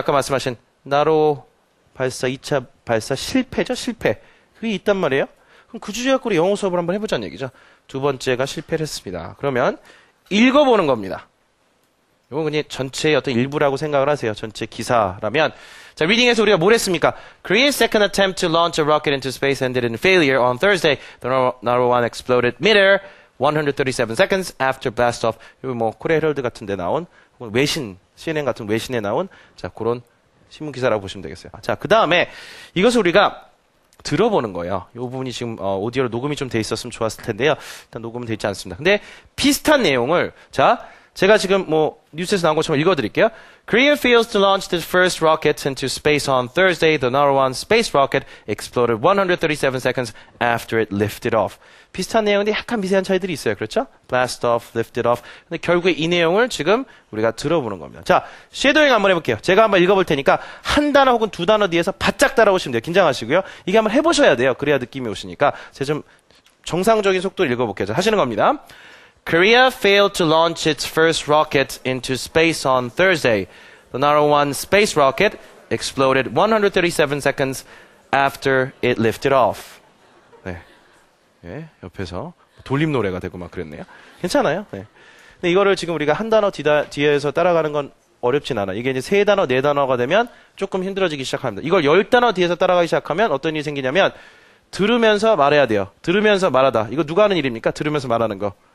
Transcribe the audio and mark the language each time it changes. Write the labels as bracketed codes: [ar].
[ko] 아까 말씀하신 나로 발사 2차 발사 실패죠? 실패. 그게 있단 말이에요. 그럼 그 주제 갖고 우리 영어 수업을 한번 해보자는 얘기죠. 두 번째가 실패를 했습니다. 그러면 읽어보는 겁니다. 이건 그냥 전체의 어떤 일부라고 생각을 하세요. 전체 기사라면. 자, 리딩에서 우리가 뭘 했습니까? [en] Korea's second attempt to launch a rocket into space ended in failure on Thursday. The Naro 1 exploded mid-air 137 seconds after blast-off. [ko] 이거 뭐 코리아 헤럴드 같은 데 나온 외신, CNN 같은 외신에 나온 자, 그런 신문 기사라고 보시면 되겠어요. 자, 그 다음에 이것을 우리가 들어보는 거예요. 이 부분이 지금 오디오로 녹음이 좀 돼 있었으면 좋았을 텐데요. 일단 녹음은 돼 있지 않습니다. 근데 비슷한 내용을 자, 제가 지금 뭐 뉴스에서 나온 것처럼 읽어드릴게요. [en] Korea fails to launch the first rocket into space on Thursday. The Naro 1 space rocket exploded 137 seconds after it lifted off. [ko] 비슷한 내용인데 약간 미세한 차이들이 있어요. 그렇죠? [en] Blast off, lifted off. [ko] 근데 결국에 이 내용을 지금 우리가 들어보는 겁니다. 자, 쉐도잉 한번 해볼게요. 제가 한번 읽어볼 테니까 한 단어 혹은 두 단어 뒤에서 바짝 따라오시면 돼요. 긴장하시고요. 이게 한번 해보셔야 돼요. 그래야 느낌이 오시니까. 제가 좀 정상적인 속도로 읽어볼게요. 자, 하시는 겁니다. [en] Korea failed to launch its first rocket into space on Thursday. The Naro 1 space rocket exploded 137 seconds after it lifted off. [ko] 네. 네, 옆에서 돌림 노래가 되고 막 그랬네요. 괜찮아요. 네. 근데 이거를 지금 우리가 한 단어 뒤에서 따라가는 건 어렵진 않아. 이게 이제 세 단어, 네 단어가 되면 조금 힘들어지기 시작합니다. 이걸 10단어 뒤에서 따라가기 시작하면 어떤 일이 생기냐면 들으면서 말해야 돼요. 들으면서 말하다. 이거 누가 하는 일입니까? 들으면서 말하는 거.